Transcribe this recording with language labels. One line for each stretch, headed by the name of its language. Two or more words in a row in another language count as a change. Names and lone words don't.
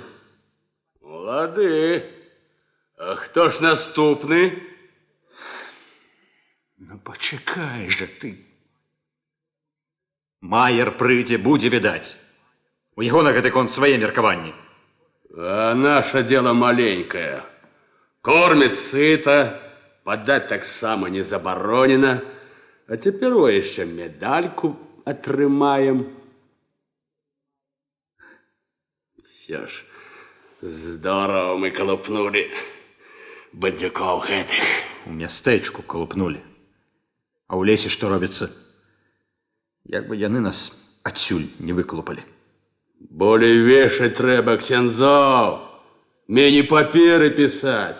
Belarusian: Лады. А хто ж наступны? Ну, пачакай жа ты. Майер прыйдзе, будзе відаць. У яго на гэты конт свае меркаванні.
Russian: А наше дело маленькое. Кормит сыто, подать
Belarusian: таксама не забаронено.
Russian: А теперь еще медальку атрымаем. Все ж, здорово мы колупнули бандюков гэтых.
Belarusian: У мястэчку калупнулі. А ў лесе што робіцца? Як бы яны нас адсюль не выкалупалі. Болей вешать трэба ксяндзоў. Меней паперы пісаць.